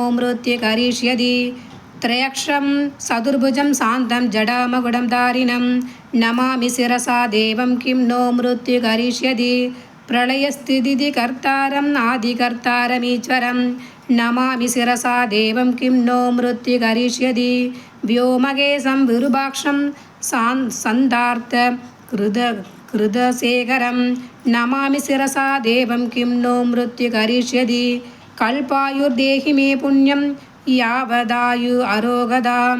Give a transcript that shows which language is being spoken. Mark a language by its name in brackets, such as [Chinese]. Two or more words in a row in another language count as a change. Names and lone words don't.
[Sanskrit] मृत्युः करिष्यति त्र्यक्षरं चतुर्भुजं शान्तं जटामकुटं धारिणं नमामि शिरसा देवं किं नो मृत्युः करिष्यति प्रलयस्थिति कर्तारम् आदिकर्तारमीश्वरम् नमामि शिरसा देवं किं नो मृत्युः करिष्यति व्योमकेशं विरूपाक्षं सन्दार्थ कृतशेखरं नमामि शिरसा देवं किं नो मृत्यु करिष्यति कल्पायुर्देहि मे पुण्यं यावदायु अरोगदां